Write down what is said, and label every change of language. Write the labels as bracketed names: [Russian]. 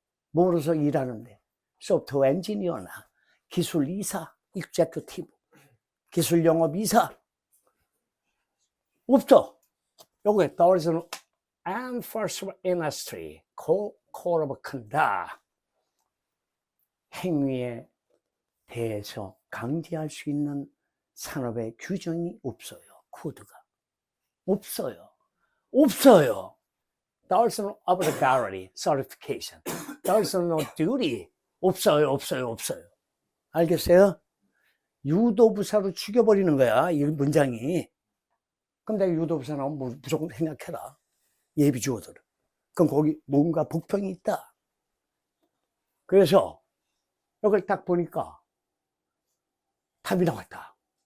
[Korean] 뭐로서 일하는데 소프트웨어 엔지니어나 기술 이사, executive, 기술 영업 이사 없어. 여기 [English] there is an enforcement industry code of conduct. [Korean] 행위에 대해서 강제할 수 있는 산업의 규정이 없어요. 코드가 없어요. [English] There's no obligatory certification. There's no duty. [Korean] 없어요. 알겠어요? 유도부사로 죽여버리는 거야, 이 문장이. 그럼 내가 유도부사 나오면 무조건 생각해라. 예비주어들은. 그럼 거기 뭔가 복병이 있다. 그래서 여기를 딱 보니까 답이 나왔다.